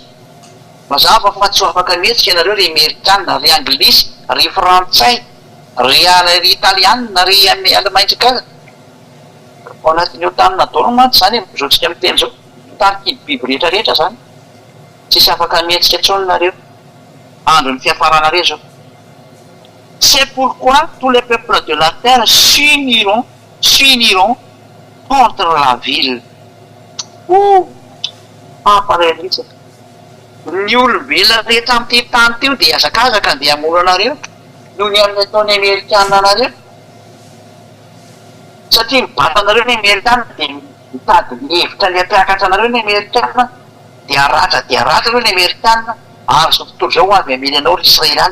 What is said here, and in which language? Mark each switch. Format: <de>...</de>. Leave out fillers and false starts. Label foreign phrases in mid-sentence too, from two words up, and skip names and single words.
<mg>Mazava fa tsy afaka mihetsika ianareo ry Amerikana, ry Anglisy, ry Frantsay, ry Italiana, ry Alemaintsika. Ao anatin'io tany nataona mantsy zany mizoatsika amin'ny teny zao. Tariky ny biby rehetrarehetra zany. tsisy afaka mihetsika intsony nareo andron'ny fiafaranareo zao.</mg> <fr>C'est pourquoi tous les peuples de la terre s'uniront contre la ville.</fr> <mg>Pareilly ny olombelona rehetra amin'ity tany teo dia azakazaka andeha hamono anareo noho ny amin'ny ataony Amerikanina anareo, satria mibata anareo ny Amerikanina dia mitady ny hevitra ny hampiakatra anareo ny Amerikanina dia ratra ireo ny Amerikanina ary zao tontolo zao avy amely anao ry Israeliana.</mg>